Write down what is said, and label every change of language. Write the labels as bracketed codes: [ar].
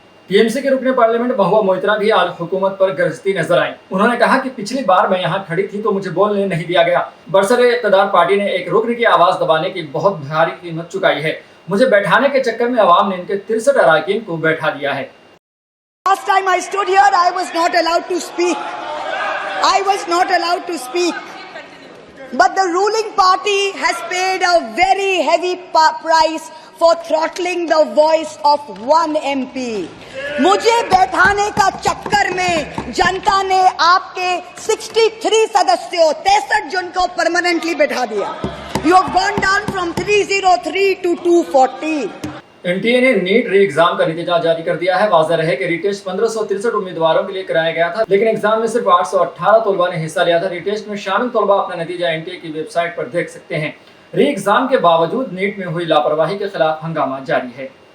[hi] TMC के रुकने parliament Mahua Moitra भी आज हुकूमत पर गरजती नजर आई। उन्होंने कहा कि पिछली बार मैं यहाँ खड़ी थी तो मुझे बोलने नहीं दिया गया। बरसरे इक़्तिदार पार्टी ने एक रुकन की आवाज दबाने की बहुत भारी कीमत चुकाई है। मुझे बैठाने के चक्कर में अवाम ने इनके 63 अरकान को बैठा दिया है। [en] Last time I stood here, I was not allowed to speak. I was not allowed to speak. But the ruling party has paid a very heavy price for throttling the voice of one MP. [hi] मुझे बैठाने का चक्कर में जनता ने आपके 63 सदस्यों 63 जन को परमानेंटली बैठा दिया। [en] You have gone down from 303 to 240. [hi] NTA ने नीट री एग्जाम का नतीजा जारी कर दिया है। वाज़ेह रहे कि रीटेस्ट 1563 उम्मीदवारों के लिए कराया गया था, लेकिन एग्जाम में सिर्फ 818 तलबा ने हिस्सा लिया था। रीटेस्ट में शामिल तलबा अपना नतीजा एनटीए की वेबसाइट पर देख सकते हैं। री एग्जाम के बावजूद नीट में हुई लापरवाही के खिलाफ हंगामा जारी है।